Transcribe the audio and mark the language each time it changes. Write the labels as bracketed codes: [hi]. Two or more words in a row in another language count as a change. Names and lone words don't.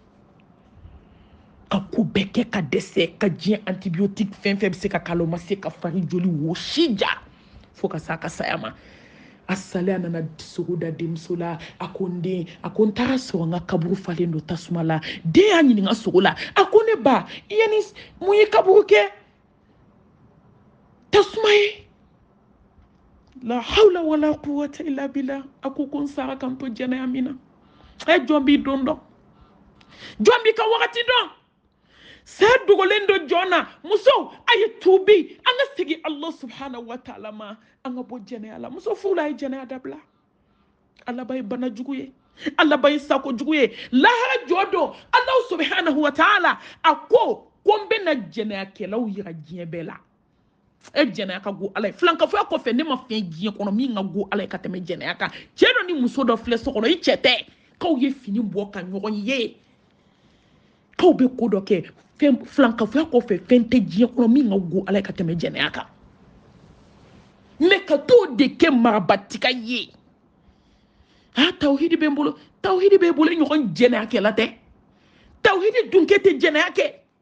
[bm] ka ko bɛɛ kɛ ka dɛsɛ ka diɲɛ antibiotique fɛn fɛn bɛ se ka k'a la o ma se ka fari joli wo si ja fo ka s'a ka saya ma a salen a nana sogo da denmuso la a ko n den a ko n taara sɔrɔ n ka kaburu falen don tasuma la den y'a ɲininka sogo la a ko ne ba i ye ni mun ye kaburu kɛ tasuma ye [ar] لا حول ولا قوة إلا بالله [bm] a ko n sara kan to jɛnɛya min na jɔn b'i don dɔn jɔn b'i ka wagati dɔn sɛ dogolen do jɔn na musow a ye tuubi an ka segin [ar] الله سبحانه و [bm] ta'ala ma an ka bɔ jɛnɛya la muso furula a ye jɛnɛya dabila Allah ba ye bana jugu ye Allah ba ye sako jugu ye lahara jɔ don [ar] الله سبحانه وتعالى [bm] a ko n bɛna jɛnɛyakɛlaw yira diɲɛ bɛɛ la jɛnɛya ka go ala ye filankafoya kɔfɛ ne ma fɛn diɲɛ kɔnɔ min ka go ala ye ka tɛmɛ jɛnɛya kan cɛ dɔ ni muso dɔ filɛ so kɔnɔ i cɛ tɛ k'aw ye fini bɔ ka ɲɔgɔn ye k'aw bɛ ko dɔ kɛ filankafoya kɔfɛ fɛn tɛ diɲɛ kɔnɔ min ka go ala ye ka tɛmɛ jɛnɛya kan mɛ ka t'o de kɛ marabatika ye tawhidi bɛ n bolo tawhidi bɛ bolo ɲɔgɔn jɛnɛya kɛla tɛ tawhidi dunkɛ tɛ jɛnɛya kɛ